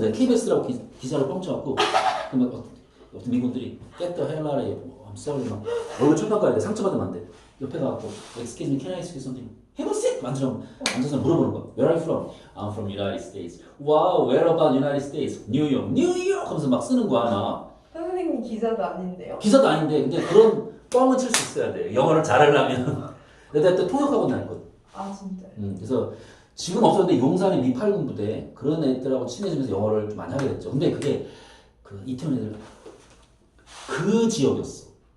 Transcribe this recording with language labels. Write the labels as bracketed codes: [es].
[ko] 내가 KBS라고 기사를 뻥쳐갖고 그러면 어떤 미군들이 [en] get the hell out of here. I'm sorry. [ko] 막 얼굴 철판 깔야 돼. 상처받으면 안 돼. 옆에 가갖고 [en] Excuse me, can I ask you something? [ko] 해보세요. 앉아서 물어보는 거야. [en] Where are you from? I'm from United States. Wow, where about United States? New York. [ko] 하면서 막 쓰는 거야. 막. 선생님 기자도 아닌데요? 기사도 아닌데 근데 그런 뻥은 칠 수 있어야 돼. 영어를 잘하려면. 내가 또 통역학원 다녔거든. 아 진짜요? 그래서 지금 없었는데 용산의 미8군 부대 그런 애들하고 친해지면서 영어를 좀 많이 하게 됐죠. 근데 그게 그 이태원 애들 그 지역이었어.